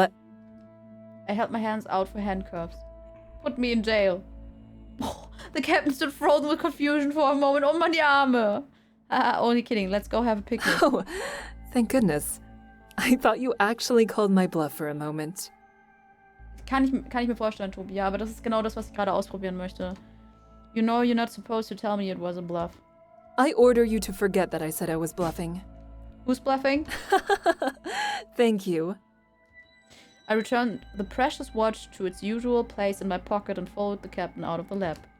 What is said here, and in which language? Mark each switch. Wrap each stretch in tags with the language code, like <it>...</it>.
<en>I held my hands out for handcuffs. Put me in jail. Oh, the captain stood frozen with confusion for a moment. Oh, man,</en> <de>die Arme.</de> <en>Only kidding. Let's go have a picnic. Oh, thank goodness. I thought you actually called my bluff for a moment.</en> <de>Kann ich mir vorstellen, Tobi. Ja, aber das ist genau das, was ich gerade ausprobieren möchte.</de> <en>You know you're not supposed to tell me it was a bluff. I order you to forget that I said I was bluffing. Who's bluffing? Thank you. I returned the precious watch to its usual place in my pocket and followed the captain out of the lab.</en>